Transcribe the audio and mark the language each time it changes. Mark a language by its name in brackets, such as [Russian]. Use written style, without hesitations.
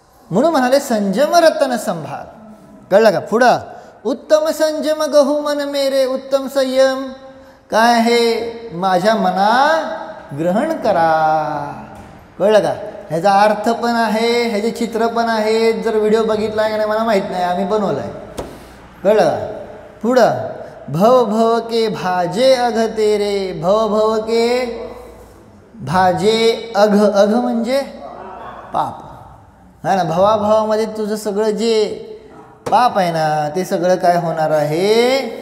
[Marathi] म्हणून म्हणाले संयम रतन संभाळ. कळलं का? पुढं [Hindi] उत्तम संयम गहू मन मेरे, [Marathi] उत्तम संयम काय आहे? माझ्या मना ग्रहण करा. कळलं का? ह्याचा अर्थ पण आहे, ह्याचे चित्र पण आहेत. जर व्हिडिओ बघितला आहे का नाही मला माहीत नाही, आम्ही बनवला आहे. कळलं का? [Hindi] पुढं भव भव के भाजे अघ तेरे, भव भव के भाजे अघ, [Marathi] अघ म्हणजे पाप, [Hindi] है ना. [Marathi] भवाभावामध्ये तुझं सगळं जे पाप आहे ना ते सगळं काय होणार आहे?